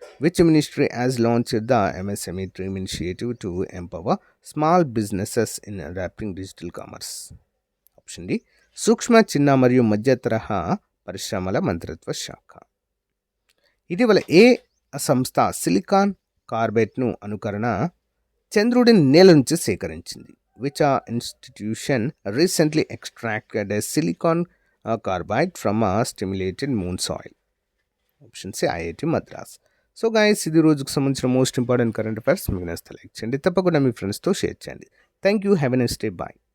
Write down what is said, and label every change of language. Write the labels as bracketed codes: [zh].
[en] Which ministry has launched the MSME team initiative to empower small businesses in adapting digital commerce? [te] Option D, సూక్ష్మ, చిన్న మరియు మధ్య తరహా పరిశ్రమల మంత్రిత్వ శాఖ. ఇటీవల ఏ సంస్థ సిలికాన్ కార్బైడ్ను అనుకరణ చంద్రుడి నేల నుంచి సేకరించింది? [en] Which institution recently extracted a silicon carbide from a stimulated moon soil? Option C, IIT Madras. [te] So guys, ఇది రోజుకు సంబంధించిన [en] Most important current affairs. [te] మీకు నచ్చితే లైక్ చేయండి, తప్పకుండా మీ ఫ్రెండ్స్తో షేర్ చేయండి. [en] Thank you, have a nice day, bye.